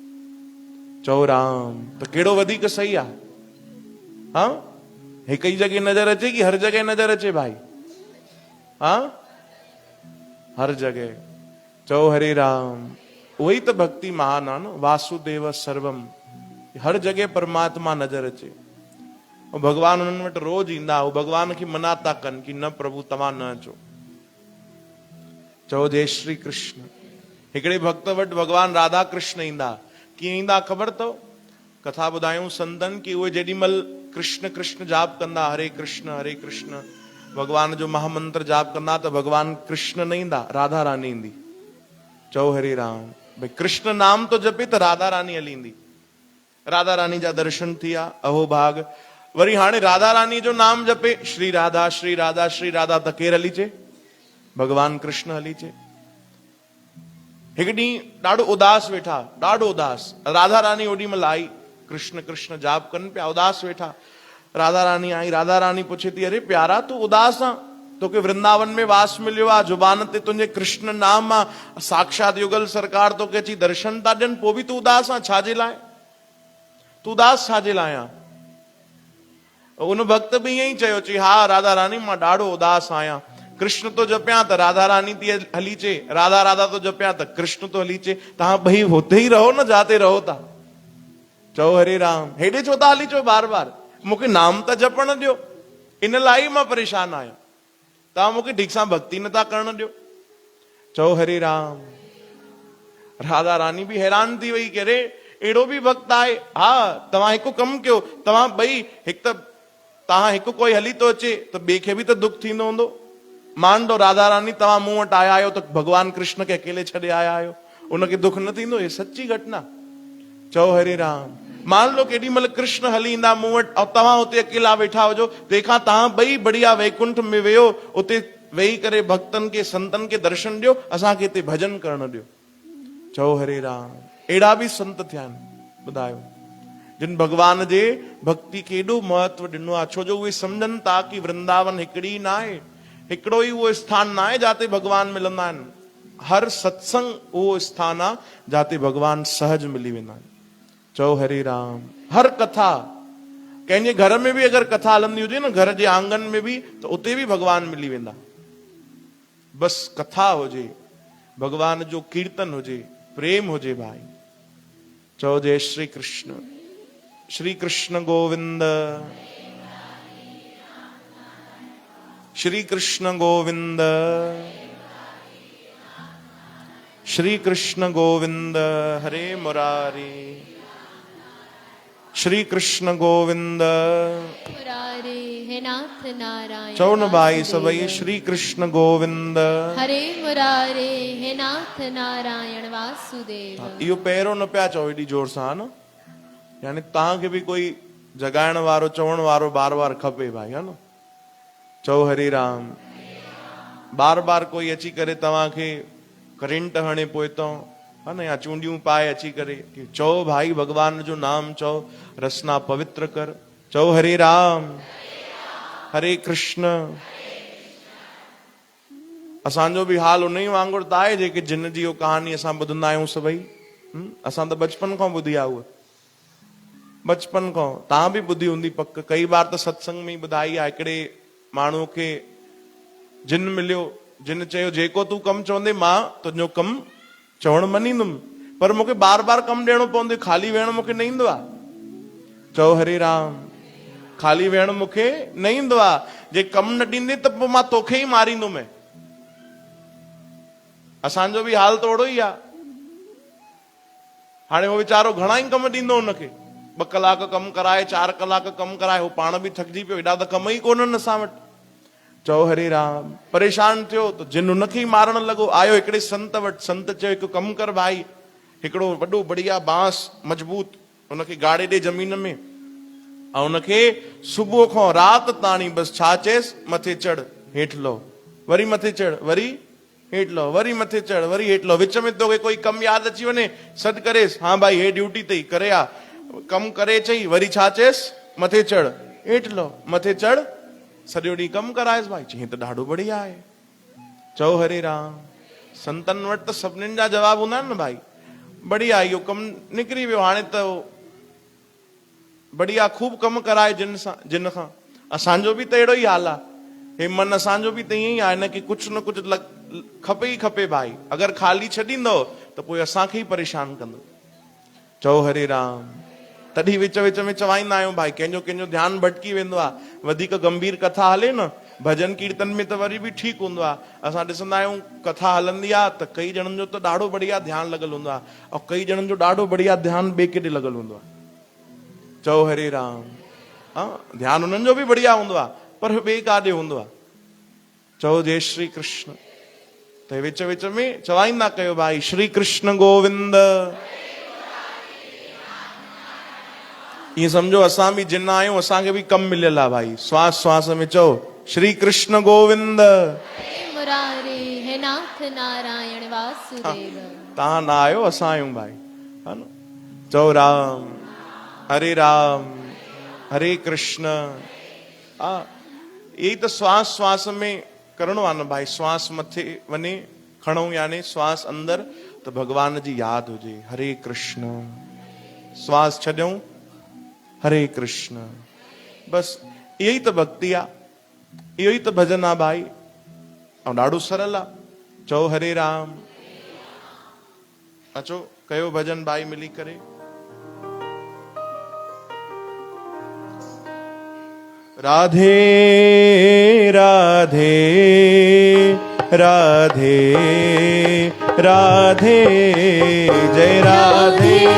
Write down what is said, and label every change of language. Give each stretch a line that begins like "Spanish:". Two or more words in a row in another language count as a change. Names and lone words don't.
Sindhi: चओ राम। तो केड़ो वधीक सही आहे? हाँ, हिक ही जगह नजर अचे कि हर जगह नजर अचे भाई? हाँ, हर जगह। चओ हरे राम। वही तो भक्ति महान आहे न,
Sanskrit: वासुदेव सर्वम,
Sindhi: हर जगह परमात्मा नजर अचे। और भगवान उन्हनि वटि रोज ईंदा, वो भगवान खे मना था कनि कि न प्रभु तव्हां न अचो। चओ जय श्री कृष्ण। हिकिड़े भक्त वटि भगवान राधा कृष्ण ईंदा, कीअं ईंदा ख़बर अथव? कथा ॿुधायूं संतनि कि उहे जेॾी महिल कृष्ण कृष्ण जाप कंदा, हरे कृष्ण भगवान जो महामंत्र जाप कंदा, त भगवान कृष्ण न ईंदा, राधा रानी ईंदी। चओ हरे राम। भाई कृष्ण नाम तो जपे त राधा रानी हली ईंदी। राधा रानी जा दर्शन थिया, अहो भाग। वरी हाणे राधा रानी जो नाम जपे, श्री राधा श्री राधा श्री राधा, त केर हली चे? भगवान कृष्ण हली चे। हिकु ॾींहुं ॾाढो उदास वेठा, ॾाढो उदास। राधा रानी ओॾी महिल आई, कृष्ण कृष्ण जाप कनि पिया, उदास वेठा। राधा रानी आई, राधा रानी पुछे थी, अरे प्यारा तू उदास आ? तोखे वृंदावन में वास मिलियो आहे, जुबान ते तुंहिंजे कृष्ण नाम आहे, साक्षात युगल सरकार तोखे अची दर्शन था ॾियनि, पोइ बि तू उदास आहे? छाजे लाइ तू उदास छाजे लाइ आहे? उन भक्त बि ईअं ई चयो, चई हा राधा रानी मां ॾाढो उदास आहियां, कृष्ण तो जपिया त राधा रानी थी हली चे, राधा राधा तो जपिया त कृष्ण तो हली चे, तव्हां ॿई हुते ई रहो न जाते रहो था। चओ हरे राम। हेॾे छो था हली चो बार बार? मूंखे नाम त जपण ॾियो, इन लाइ ई मां परेशान आहियां, तव्हां मूंखे ठीक सां भक्ति नथा करण ॾियो। चओ हरे राम। राधा रानी भी हैरान थी वई, करे एड़ो भी भक्त आहे? हा, तव्हां हिकु कमु कयो, तव्हां ॿई हिकु त तव्हां हिकु कोई हली तो अचे त ॿिए खे बि त दुख थींदो हूंदो।
Hindi: मान लो
Sindhi: राधा रानी तव्हां मूं वटि आया आहियो त भगवान कृष्ण खे अकेले छॾे आया आहियो, उनखे दुख न थींदो? हे सच्ची घटना। चओ हरे राम।
Hindi: मान लो
Sindhi: केॾी महिल कृष्ण हली ईंदा मूं वटि, ऐं तव्हां हुते अकेला वेठा हुजो, तंहिंखां तव्हां ॿई बढ़िया वैकुंठ में वेहो, उते वेही करे भक्तनि खे संतनि खे दर्शन ॾियो, असांखे हिते भजन करण ॾियो। चओ हरे राम। अहिड़ा बि संत थिया आहिनि, ॿुधायो, जिन भगवान जे भक्ति खे एॾो महत्व ॾिनो आहे, छो जो उहे सम्झनि था कि वृंदावन हिकिड़ी न आहे, हिकिड़ो ई उहो स्थान न आहे जाते भगवान मिलंदा आहिनि। हर सत्संग उहो स्थान आहे जाते भगवान सहज मिली वेंदा आहिनि। चओ हरे राम। हर कथा कंहिंजे घर में भी अगर कथा हलंदी हुजे न, घर जे आंगन में भी, तो उते भी भगवान मिली वेंदा। बस कथा हुजे, भगवान जो कीर्तन हुजे, प्रेम हुजे भाई। चओ जय श्री कृष्ण।
Sanskrit: श्री कृष्ण गोविंद, श्री कृष्ण गोविंद, श्री कृष्ण गोविंद हरे मुरारी, श्री कृष्ण गोविंद मुरारे हे नाथ नारायण।
Sindhi: चओ न भाई सभई,
Sanskrit: श्री कृष्ण गोविंद हरे मुरारे हे नाथ नारायण वासुदेव।
Sindhi: इहो पहिरों न पिया चओ एॾी जोर सां न, यानी तव्हांखे बि कोई जगाइण वारो चवण वारो बार बार खपे भाई, है न। चओ हरे राम। बार बार कोई अची करे तव्हांखे करंट हणे पोइ तो, है न, या चूंडियूं पाए अची करे कि चओ भाई भगवान जो नाम चओ, रसना पवित्र कर। चओ हरे राम, हरे कृष्ण। असांजो बि हाल उन ई वांगुरु त आहे जेके जिन जी कहानी असां ॿुधंदा आहियूं सभई। असां त बचपन खां ॿुधी आहे उहा, बचपन खां। तव्हां बि ॿुधी हूंदी पक, कई बार त सत्संग में ई ॿुधाई आहे। हिकिड़े माण्हू खे जिन मिलियो, जिन चयो जेको तूं कमु चवंदे मां तुंहिंजो कमु चवण मञींदुमि, पर मूंखे बार बार कमु ॾियणो पवंदो, खाली वेहण मूंखे न ईंदो आहे। चओ हरे राम। खाली वेहण मूंखे न ईंदो आहे। जे कमु न ॾींदे त पोइ मां तोखे ई मारींदुमि। असांजो बि हाल त ओड़ो ई आहे। हाणे उहो वीचारो घणा ई कमु ॾींदो हुनखे, 2 कलाक कमु कराए, 4 कलाक कमु कराए, हो पाण बि थकिजी पियो, हेॾा त कम ई कोन्हनि असां वटि। चओ हरे राम। परेशान थियो त जिन उनखे ई मारण लॻो। आयो हिकिड़े संत वटि, संत चयो हिकु कमु कर भाई, हिकिड़ो वॾो बढ़िया बांस मजबूत उनखे गाड़े ॾे ज़मीन में, ऐं उनखे सुबुह खां राति ताणी बसि छा चएसि, मथे चढ़ हेठि लहो, वरी मथे चढ़, वरी हेठि लहो, वरी मथे चढ़, वरी हेठि लहो। विच में तोखे कोई कमु यादि अची वञे, सॾु करेसि, हा भाई हे ड्यूटी अथई करे आ, कमु करे चई, वरी छा चएसि, मथे चढ़ हेठि लहो, मथे चढ़, सॼो ॾींहुं कमु कराएसि भाई। चई त ॾाढो बढ़िया आहे। चओ हरे राम। संतनि वटि त सभिनीनि जा जवाब हूंदा आहिनि न भाई। बढ़िया, इहो कमु निकिरी वियो, हाणे त बढ़िया खूब कमु कराए जिन खां। असांजो बि त अहिड़ो ई हाल आहे। हे मन असांजो बि त ईअं ई आहे न कि कुझु न कुझु खपे ई खपे भाई। अगरि खाली छॾींदो त पोइ असांखे ई परेशान कंदो। चओ हरे राम। तॾहिं विच विच में चवाईंदा आहियूं भाई, कंहिंजो ध्यानु भटकी वेंदो आहे, वधीक गंभीर कथा हले न, भजन कीर्तन में त वरी बि ठीकु हूंदो आहे। असां ॾिसंदा आहियूं कथा हलंदी आहे त कई ॼणनि जो त ॾाढो बढ़िया ध्यानु लॻल हूंदो आहे, ऐं कई ॼणनि जो ॾाढो बढ़िया ध्यानु ॿिए केॾे लॻल हूंदो आहे। चओ हरे राम। हा, ध्यानु उन्हनि जो बि बढ़िया हूंदो आहे, पर ॿिए काॾे हूंदो आहे। चओ जय श्री कृष्ण। त विच विच में चवाईंदा कयो भाई, श्री कृष्ण गोविंद। ईअं सम्झो असां बि जिन आहियूं, असांखे बि कमु मिलियल आहे भाई। श्वास श्वास में चओ श्री कृष्ण गोविंद।
Sanskrit: मुरारे हे नाथ नारायण वासुदेव।
Sindhi: तव्हां न आहियो, असां आहियूं भाई, है न। चओ राम, हरे राम, हरे कृष्ण। हा, यही त श्वास श्वास में करणो आहे न भाई। श्वास मथे वञे, खणूं यानी श्वास अंदर, त भगवान जी यादि हुजे, हरे कृष्ण। श्वास छॾियूं, हरे कृष्ण। बस इहो ई त भक्ति आहे, इहो ई त भजन आहे भाई, ऐं ॾाढो सरल आहे। चओ हरे राम। अचो कयो भजन भाई मिली करे। राधे राधे राधे राधे, जय राधे